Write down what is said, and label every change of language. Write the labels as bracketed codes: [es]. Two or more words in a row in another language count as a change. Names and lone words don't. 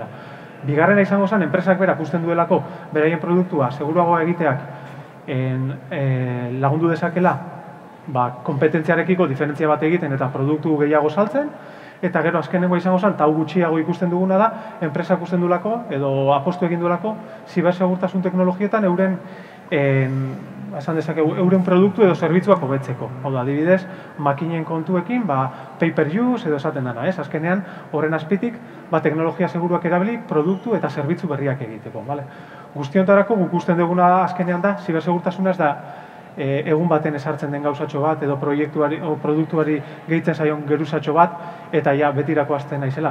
[eu] Bigarrena izango zen, enpresak berak usten duelako beraien produktua seguruagoa egiteak lagundu dezakela kompetentziarekiko diferentzia bat egiten eta produktu gehiago saltzen, eta gero azkenengo izango zen, eta hau gutxiago ikusten duguna da, enpresak usten duelako, edo apostu egin duelako, zibersegurtasun teknologietan euren produktu edo zerbitzuak hobetzeko. Hau da, adibidez, makinen kontuekin, [en] pay per use [eu] edo esaten dana, azkenean, horren azpitik, teknologia seguruak erabili, produktu eta zerbitzu berriak egiteko. Guztiontarako guk usten duguna azkenean da, zibersegurtasuna ez da, egun baten esartzen den gauzatxo bat, edo produktuari gehitzen zaion geruzatxo bat, eta betirako azten naizela.